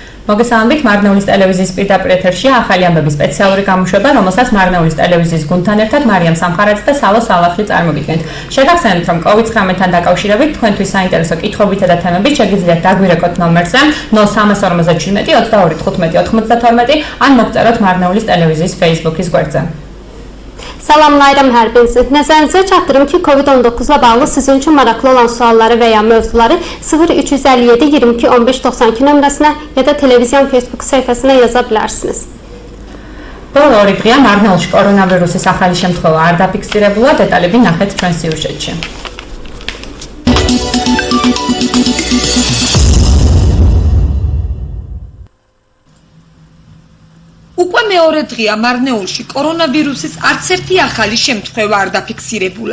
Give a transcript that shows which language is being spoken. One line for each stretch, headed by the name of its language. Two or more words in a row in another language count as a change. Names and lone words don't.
Georgian: მოგესალმებით, მარნეულის ტელევიზიის პირდაპირ ეთერშია ახალი ამბების სპეციალური გამოშვება, რომელსაც მარნეულის ტელევიზიის გუნდთან ერთად მარიამ სამხარაძე და სალო სალახლი წარმოგიდგენთ. შეგახსენებთ, რომ COVID-19-თან დაკავშირებით თქვენთვის საინტერესო კითხვებითა და თემებით შეგიძლიათ დაგვირეკოთ ნომერზე 0347 22 15 92 ან მოგწეროთ მარნეულის ტელევიზიის Facebook-ის გვერდზე.
Azerbaijani: Salamlayıram hər birinizi. Nəzərinizə çatdırım ki, COVID-19-la bağlı sizin üçün maraqlı olan sualları və ya mövzuları 0357 22 15 92 nömrəsinə ya da televiziyon Facebook səhifəsinə yaza bilərsiniz.
Georgian: Ბოლო ორი დღეა მარნეულში კორონავირუსის ახალი შემთხვევა არ დაფიქსირებულა, დეტალები ნახეთ ჩვენ სიუჟეტში. უკვე მეორე დღეა მარნეულში კორონავირუსის არც ერთი ახალი შემთხვევა არ დაფიქსირებულა.